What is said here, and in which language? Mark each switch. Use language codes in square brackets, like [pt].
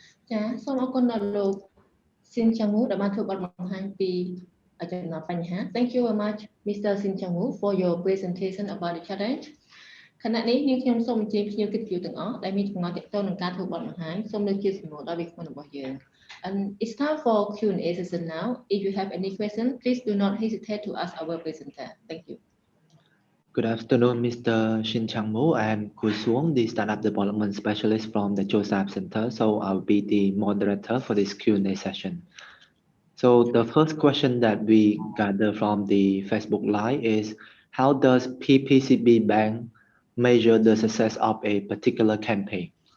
[en] Yeah, so I'm going to look Sin Changmu, the matter about Thank you very much, Mr. Sin Changmu, for your presentation about the challenge. [th] ขณะนี้ [km] យើងខ្ញុំសូមអញ្ជើញភ្ញៀវកិត្តិយសទាំងអស់ដែលមានចំណងទាក់ទងនឹងការធ្វើបទបង្ហាញសូមលើកជាសំណួរដល់វិក្កាមរបស់យើង [en] And it's time for Q&A session now. If you have any question, please do not hesitate to ask our presenter. Thank you. Good afternoon, Mr. Shin Changmu. I am Kui Suong, the Startup Development Specialist from the Joseph Center. So I'll be the moderator for this Q&A session. So the first question that we gather from the Facebook Live is, how does PPCB Bank measure the success of a particular campaign?